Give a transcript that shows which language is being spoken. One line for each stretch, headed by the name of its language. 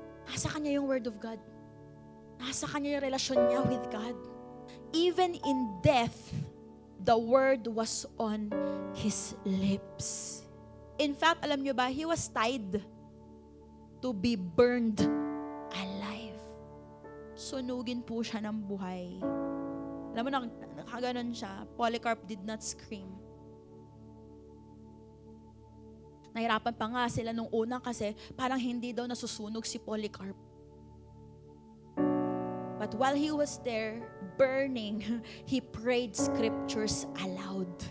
Filipino: Nasa kanya yung Word of God. Nasa kanya yung relasyon niya with God.
English: Even in death, the word was on his lips. In fact,
Filipino: alam nyo ba,
English: he was tied to be burned alive.
Filipino: Sunugin po siya ng buhay. Alam mo, nakaganon siya.
English: Polycarp did not scream.
Filipino: Nahirapan pa nga sila nung una kasi parang hindi daw nasusunog si Polycarp.
English: But while he was there, burning, he prayed scriptures aloud.